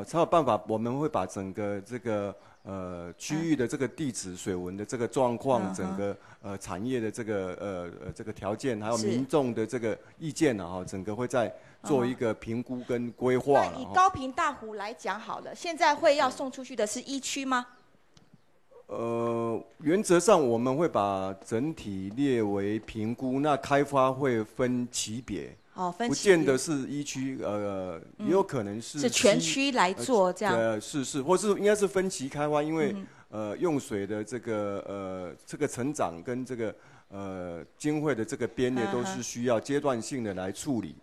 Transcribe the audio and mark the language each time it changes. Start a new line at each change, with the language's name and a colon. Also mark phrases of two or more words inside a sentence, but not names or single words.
Chinese: 才有辦法，我們會把整個這個。區域的這個地質水文的這個狀況，整個產業的這個條件，還有民眾的這個意見啊，整個會再做一個評估跟規劃。那以高屏大湖來講好了，現在會要送出去的是1區嗎？原则上我们会把整体列为评估，那开发会分级别。哦，分不见得是一区，也有可能是全区来做这样。是，或是应该是分期开发，因为用水的这个成长跟这个经费的这个编列都是需要阶段性的来处理。